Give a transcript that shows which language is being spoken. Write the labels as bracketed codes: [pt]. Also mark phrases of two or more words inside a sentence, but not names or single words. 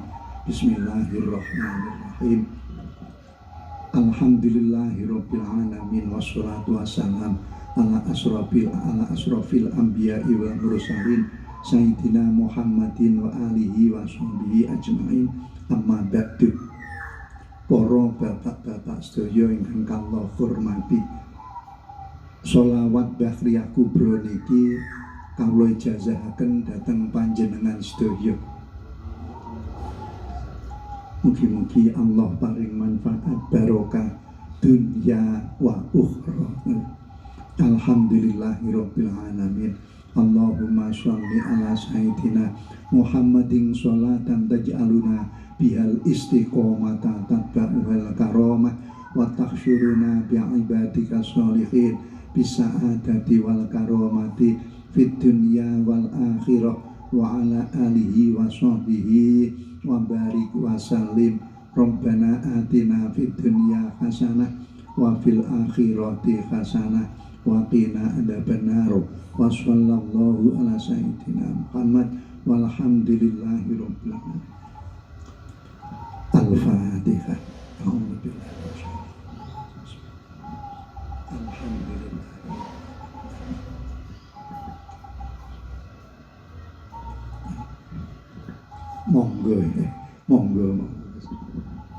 [ar] بسم الله الرحمن الرحيم. الحمد لله رب العالمين والصلاة والسلام على أشرف الأنبياء والمرسلين سيدنا محمد وآله وصحبه أجمعين. أما بعد. [jv] Para bapak-bapak sedaya ingkang kula hormati, sholawat Bahriyah Kubro niki kawula ijazahaken dhateng panjenengan sedaya. Mugi-mugi Allah paring manfaat barokah [ar] الدنيا والأخرى. الحمد لله رب العالمين. اللهم صل على سيدنا محمد صلاة تجعلنا بها الاستقامة تتبعها الكرامة وتحشرنا بعبادك الصالحين بالسعادة والكرامة في الدنيا والآخرة وعلى آله وصحبه وبارك وسلم. ربنا آتنا في الدنيا حسنة وفي الآخرة حسنة وقنا عذاب النار. وصلى الله على سيدنا محمد والحمد لله رب العالمين. الفاتحة. الحمد لله. [jv] Monggo ya, monggo.